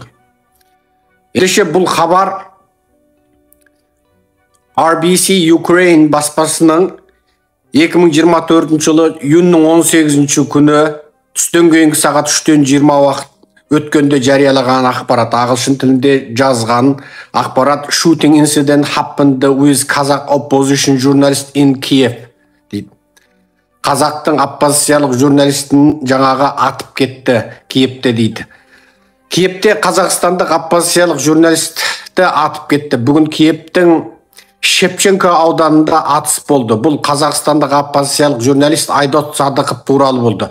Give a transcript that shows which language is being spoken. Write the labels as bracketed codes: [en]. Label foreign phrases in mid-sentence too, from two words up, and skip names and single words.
[kk] Ендеше бұл хабар RBC Ukraine баспасының 2024 жылы июньнің 18 күні түстен кейінгі сағат 3-тен 20 уақыт өткенде жариялаған ақпарат, ағылшын тілінде жазған ақпарат. [en] Shooting incident happened with Kazakh opposition journalist in Kiev дейді. [kk] Қазақтың оппозициялық журналистін жаңағы атып кетті Киевте дейді. Киевте қазақстандық оппозициялық журналисті атып кетті. Бүгін Киевтің Шевченко ауданында атыс болды. Бұл қазақстандық оппозициялық журналист Айдос Садықов туралы болды.